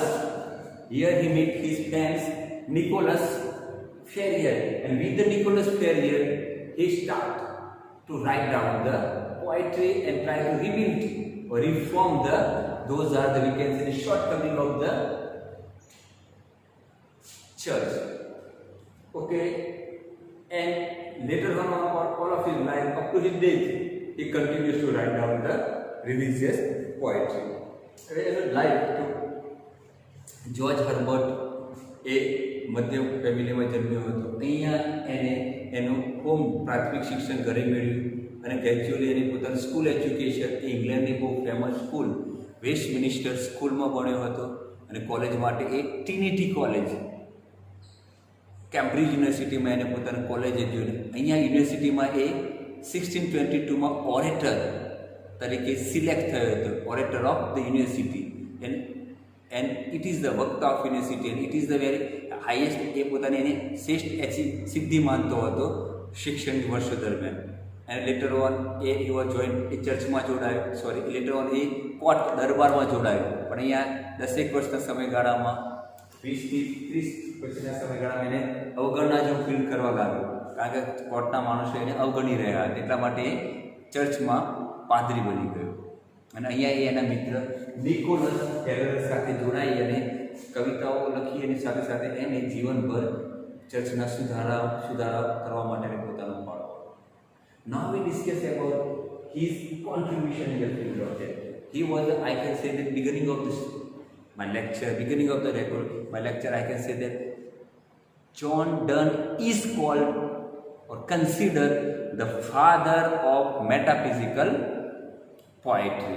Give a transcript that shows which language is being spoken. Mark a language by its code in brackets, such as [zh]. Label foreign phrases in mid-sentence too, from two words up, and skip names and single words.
[en] Here he met his friends Nicholas Ferrier, and with the Nicholas Ferrier he started to write down the poetry and try to rebuild or reform those are the, we can say, the shortcoming of the church. Okay, and later on all of his life up to his death he continues to write down the religious poetry. Life to George Herbert [gu] એ મધ્યમ ફેમિલીમાં જન્મ્યો હતો. અહીંયા એને એનું હોમ પ્રાથમિક શિક્ષણ ઘરે મેળવ્યું અને ગ્રેજ્યુઅલી એની પોતાનું [en] school education [gu] એ ઇંગ્લેન્ડની બહુ ફેમસ સ્કૂલ વેસ્ટમિનિસ્ટર સ્કૂલમાં ભણ્યો હતો અને કોલેજ માટે એ ટ્રિનિટી કોલેજ કેમ્બ્રિજ યુનિવર્સિટીમાં એને પોતાનું [en] college education. [gu] અહીંયા યુનિવર્સિટીમાં એ 1622માં ઓરેટર તરીકે સિલેક્ટ થયો હતો, [en] orator of the university. and it is the work of university and it is the very highest [gu] એ પોતાની એને શ્રેષ્ઠ સિદ્ધિ માનતો હતો શિક્ષણ વર્ષો દરમિયાન. અને [en] later on [gu] એ જોઈન એ ચર્ચમાં જોડાયો, [en] later on [gu] એ કોર્ટ દરબારમાં જોડાયો. પણ અહીંયા 10 વર્ષના સમયગાળામાં 20 થી 30 વર્ષના સમયગાળામાં એને અવગણના જેવું ફીલ કરવા લાગ્યો, કારણ કે કોર્ટના માણસો એને અવગણી રહ્યા હતા. એટલા માટે એ ચર્ચમાં પાદરી બની ગયો. અને અહીંયા એ એના મિત્ર નિકોલસ ટેલર સાથે જોડાઈ અને કવિતાઓ લખી અને સાથે સાથે એને જીવનભર ચર્ચના સુધારા કરવા માટે પોતાનો ફાળો. [en] Now we discuss about his contribution in the field of that. He was, I can say, the beginning of my lecture I can say that John Donne is called or considered the father of metaphysical poetry.